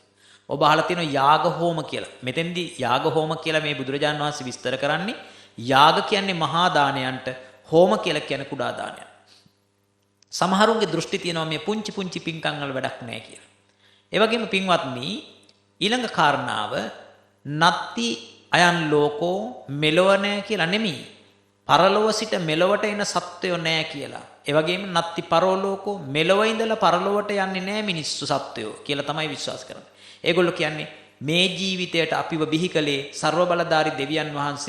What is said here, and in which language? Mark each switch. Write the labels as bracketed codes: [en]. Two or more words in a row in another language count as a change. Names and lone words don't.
[si] ඔබ අහලා තියෙනවා යාග හෝම කියලා. මෙතෙන්දී යාග හෝම කියලා මේ බුදුරජාණන් වහන්සේ විස්තර කරන්නේ යාග කියන්නේ මහා දානයන්ට, හෝම කියලා කියන්නේ කුඩා දානයන්. සමහරුන්ගේ දෘෂ්ටි තියෙනවා මේ පුංචි පුංචි පින්කම් වල වැඩක් නැහැ කියලා. ඒ වගේම පින්වත්නි ඊළඟ කාරණාව [pi] නත්ති අයන් ලෝකෝ [si] මෙලොව නැහැ කියලා නෙමෙයි. පරලොව සිට මෙලොවට එන සත්වයෝ නැහැ කියලා. ඒ වගේම [pi] නත්ති පරලෝකෝ [si] මෙලොව ඉඳලා පරලොවට යන්නේ නැහැ මිනිස්සු සත්වයෝ කියලා තමයි විශ්වාස කරන්නේ. ඒගොල්ලෝ කියන්නේ මේ ජීවිතයට අපිව බිහි කළේ ਸਰව බලධාරි දෙවියන් වහන්සේ.